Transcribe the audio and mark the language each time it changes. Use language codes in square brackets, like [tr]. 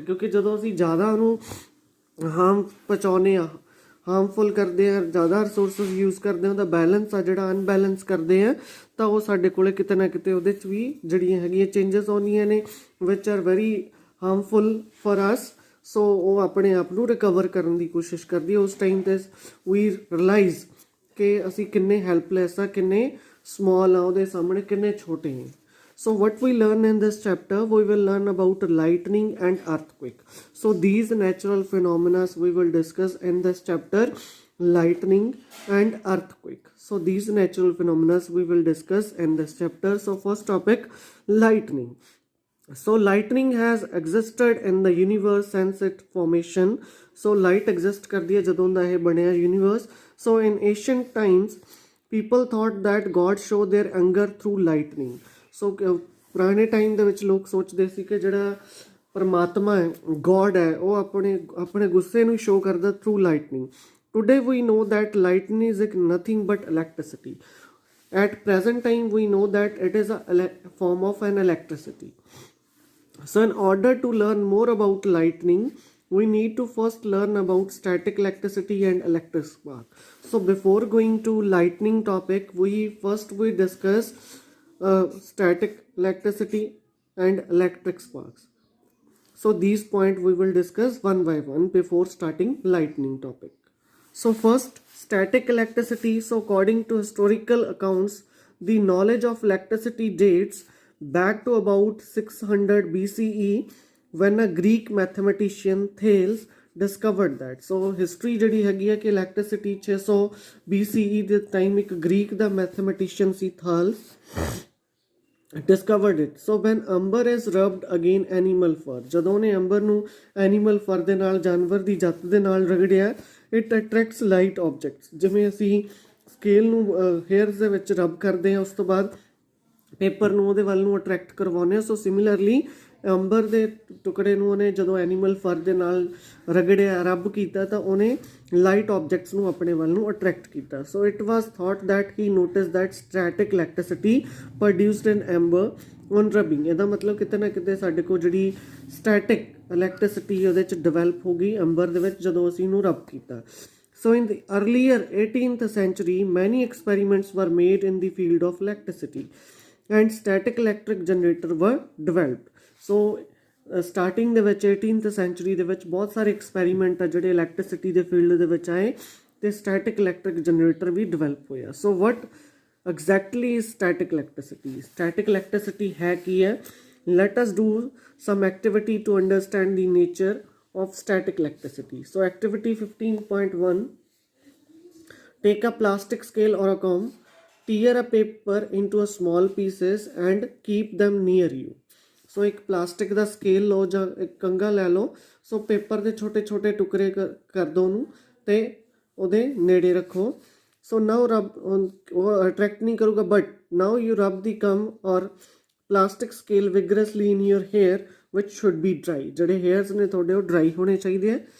[pa] ਕਿਉਂਕਿ ਜਦੋਂ ਅਸੀਂ ਜ਼ਿਆਦਾ ਉਹਨੂੰ ਹਾਰਮ ਪਹੁੰਚਾਉਂਦੇ ਹਾਂ, ਹਾਰਮਫੁਲ ਕਰਦੇ ਆ, ਜ਼ਿਆਦਾ ਰਿਸੋਰਸਿਸ ਯੂਜ਼ ਕਰਦੇ ਹਾਂ, ਉਹਦਾ ਬੈਲੈਂਸ ਆ ਜਿਹੜਾ ਅਨਬੈਲੈਂਸ ਕਰਦੇ ਆ, ਤਾਂ ਉਹ ਸਾਡੇ ਕੋਲ ਕਿਤੇ ਨਾ ਕਿਤੇ ਉਹਦੇ 'ਚ ਵੀ ਜਿਹੜੀਆਂ ਹੈਗੀਆਂ ਚੇਂਜਸ ਆਉਂਦੀਆਂ ਨੇ [en] Which are very harmful for us. [pa] ਸੋ ਉਹ ਆਪਣੇ ਆਪ ਨੂੰ ਰਿਕਵਰ ਕਰਨ ਦੀ ਕੋਸ਼ਿਸ਼ ਕਰਦੀ ਹੈ। ਉਸ ਟਾਈਮ 'ਤੇ ਵੀ ਰਿਲਾਈਜ਼ ਕਿ ਅਸੀਂ ਕਿੰਨੇ ਹੈਲਪਲੈਸ ਆ, ਕਿੰਨੇ ਸਮੋਲ ਆ ਉਹਦੇ ਸਾਹਮਣੇ, ਕਿੰਨੇ ਛੋਟੇ ਹਾਂ। [en] So what we learn in this chapter, we will learn about lightning and earthquake. So these natural phenomena we will discuss in this chapter, lightning and earthquake. So these natural phenomena we will discuss in this chapter. So first topic, lightning. So lightning has existed in the universe since its formation. So light exist [pa] ਕਰਦੀ ਹੈ ਜਦੋਂ ਦਾ ਇਹ ਬਣਿਆ universe. [en] So in ancient times, people thought that God showed their anger through lightning. [pa] ਸੋ ਪੁਰਾਣੇ time ਦੇ ਵਿੱਚ ਲੋਕ ਸੋਚਦੇ ਸੀ ਕਿ ਜਿਹੜਾ ਪਰਮਾਤਮਾ ਹੈ, ਗੋਡ ਹੈ, ਉਹ ਆਪਣੇ ਗੁੱਸੇ ਨੂੰ ਸ਼ੋ ਕਰਦਾ [en] Through lightning. Today we know that lightning is nothing but electricity. At present time we know that it is a form of an electricity. So in order to learn more about lightning, we need to first learn about static electricity and electric spark. So before going to lightning topic, we discuss static electricity and electric sparks. So these points we will discuss one by one before starting lightning topic. So first, static electricity. So according to historical accounts, the knowledge of electricity dates back to about 600 BCE when a Greek mathematician Thales discovered that. [pa] So history ਜਿਹੜੀ ਹੈਗੀ ਹੈ ਕਿ electricity 600 BCE ਦੇ time ਇੱਕ Greek ਦਾ mathematician ਸੀ ਥਾਲਸ [en] discovered it. So when amber is rubbed again animal fur, [pa] ਜਦੋਂ ਉਹਨੇ ਅੰਬਰ ਨੂੰ animal ਫਰ ਦੇ ਨਾਲ, ਜਾਨਵਰ ਦੀ ਜੱਤ ਦੇ ਨਾਲ ਰਗੜਿਆ, [en] it attracts light objects. [pa] ਜਿਵੇਂ ਅਸੀਂ ਸਕੇਲ ਨੂੰ ਹੇਅਰਸ ਦੇ ਵਿੱਚ ਰਬ ਕਰਦੇ ਹਾਂ, ਉਸ ਤੋਂ ਬਾਅਦ ਪੇਪਰ ਨੂੰ ਉਹਦੇ ਵੱਲ ਨੂੰ ਅਟਰੈਕਟ ਕਰਵਾਉਂਦੇ ਹਾਂ। ਸੋ ਸਿਮਿਲਰਲੀ ਅੰਬਰ ਦੇ ਟੁਕੜੇ ਨੂੰ ਉਹਨੇ ਜਦੋਂ ਐਨੀਮਲ ਫਰ ਦੇ ਨਾਲ ਰਗੜਿਆ, ਰਬ ਕੀਤਾ, ਤਾਂ ਉਹਨੇ ਲਾਈਟ ਆਬਜੈਕਟਸ ਨੂੰ ਆਪਣੇ ਵੱਲ ਨੂੰ ਅਟਰੈਕਟ ਕੀਤਾ। [en] So it was thought that he notice that static electricity produced in amber on rubbing. [pa] ਇਹਦਾ ਮਤਲਬ ਕਿਤੇ ਨਾ ਕਿਤੇ ਸਾਡੇ ਕੋਲ ਜਿਹੜੀ ਸਟੈਟਿਕ ਇਲੈਕਟ੍ਰਿਸਿਟੀ ਉਹਦੇ 'ਚ ਡਿਵੈਲਪ ਹੋ ਗਈ ਅੰਬਰ ਦੇ ਵਿੱਚ ਜਦੋਂ ਅਸੀਂ ਇਹਨੂੰ ਰਬ ਕੀਤਾ। [en] So in the earlier 18th century, many experiments were made in the field of electricity and static electric generator were developed. [pa] So starting ਦੇ ਵਿੱਚ 18th ਸੈਂਚੁਰੀ ਦੇ ਵਿੱਚ ਬਹੁਤ ਸਾਰੇ ਐਕਸਪੈਰੀਮੈਂਟ ਆ ਜਿਹੜੇ ਇਲੈਕਟ੍ਰਿਸਿਟੀ ਦੇ ਫੀਲਡ ਦੇ ਵਿੱਚ ਆਏ ਅਤੇ ਸਟੈਟਿਕ ਇਲੈਕਟ੍ਰਿਕ ਜਨਰੇਟਰ ਵੀ ਡਿਵੈਲਪ ਹੋਇਆ। [en] So what exactly is static electricity? [pa] Static electricity ਹੈ ਕੀ ਹੈ? [en] Let us do some activity to understand the nature of static electricity. So activity 15.1, take a plastic scale or a comb, tear a paper into a small pieces and keep them near you. [pa] ਸੋ ਇੱਕ plastic ਦਾ scale ਲਓ ਜਾਂ ਇੱਕ ਕੰਘਾ ਲੈ ਲਓ। ਸੋ paper ਦੇ ਛੋਟੇ ਛੋਟੇ ਟੁਕੜੇ ਕਰ ਦਿਓ ਉਹਨੂੰ ਅਤੇ ਉਹਦੇ ਨੇੜੇ ਰੱਖੋ। [en] so now rub, [pa] ਉਹ ਅਟਰੈਕਟ ਨਹੀਂ ਕਰੂਗਾ, [en] But now you rub the comb or plastic scale vigorously in your hair which should be dry. [pa] ਜਿਹੜੇ ਹੇਅਰਸ ਨੇ ਤੁਹਾਡੇ ਉਹ ਡਰਾਈ ਹੋਣੇ ਚਾਹੀਦੇ ਹੈ।